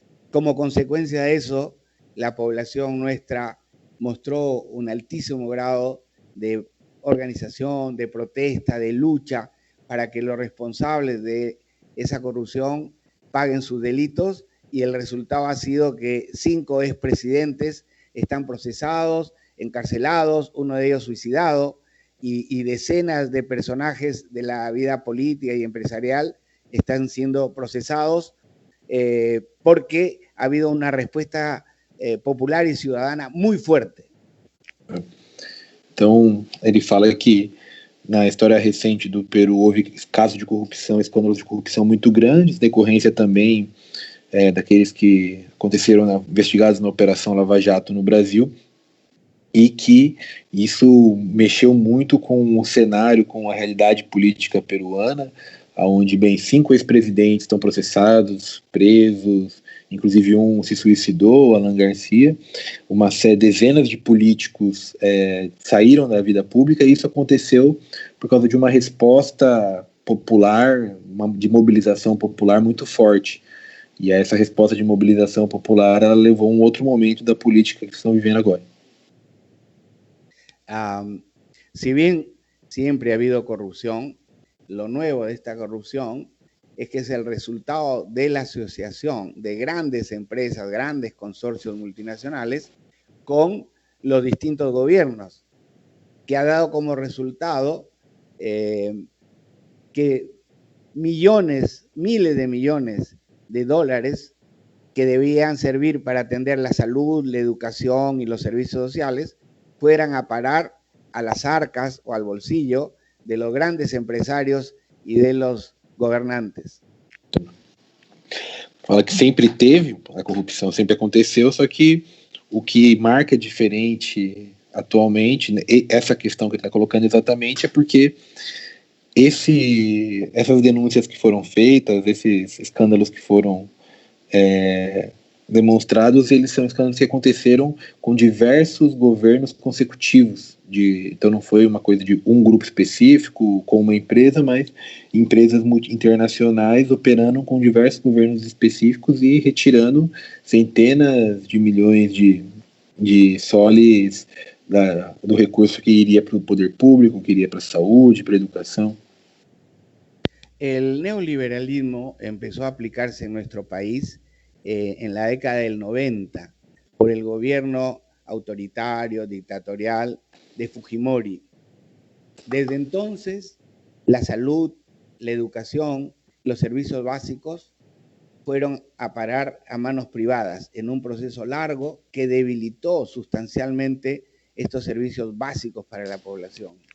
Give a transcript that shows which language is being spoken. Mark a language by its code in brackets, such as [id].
[es] Como consecuencia de eso, la población nuestra mostró un altísimo grado de organización, de protesta, de lucha para que los responsables de esa corrupción paguen sus delitos, y el resultado ha sido que 5 expresidentes están procesados, encarcelados, uno de ellos suicidado, y decenas de personajes de la vida política y empresarial están siendo procesados porque ha habido una respuesta popular e ciudadana muy fuerte. [pt] Então, ele fala que na história recente do Peru houve casos de corrupção, escândalos de corrupção muito grandes, decorrência também daqueles que aconteceram investigados na Operação Lava Jato no Brasil, e que isso mexeu muito com o cenário, com a realidade política peruana, onde, 5 ex-presidentes estão processados, presos, inclusive um se suicidou, Alan Garcia, dezenas de políticos saíram da vida pública, e isso aconteceu por causa de uma resposta popular, de mobilização popular muito forte. E essa resposta de mobilização popular, ela levou a um outro momento da política que estão vivendo agora. [es] Si bien siempre ha habido corrupción, lo nuevo de esta corrupción es que es el resultado de la asociación de grandes empresas, grandes consorcios multinacionales con los distintos gobiernos, que ha dado como resultado que miles de millones de dólares que debían servir para atender la salud, la educación y los servicios sociales fueran a parar a las arcas o al bolsillo de los grandes empresarios y de los governantes. [pt] Fala que sempre teve, a corrupção sempre aconteceu, só que o que marca diferente atualmente, essa questão que ele está colocando exatamente, é porque essas denúncias que foram feitas, esses escândalos que foram demonstrados, eles são escândalos que aconteceram com diversos governos consecutivos. Então não foi uma coisa de um grupo específico com uma empresa, mas empresas internacionais operando com diversos governos específicos e retirando centenas de milhões de soles do recurso que iria para o poder público, que iria para a saúde, para a educação. [es] El neoliberalismo empezó a aplicarse en nuestro país en la década del 90 por el gobierno autoritario, dictatorial de Fujimori. Desde entonces, la salud, la educación, los servicios básicos fueron a parar a manos privadas en un proceso largo que debilitó sustancialmente estos servicios básicos para la población.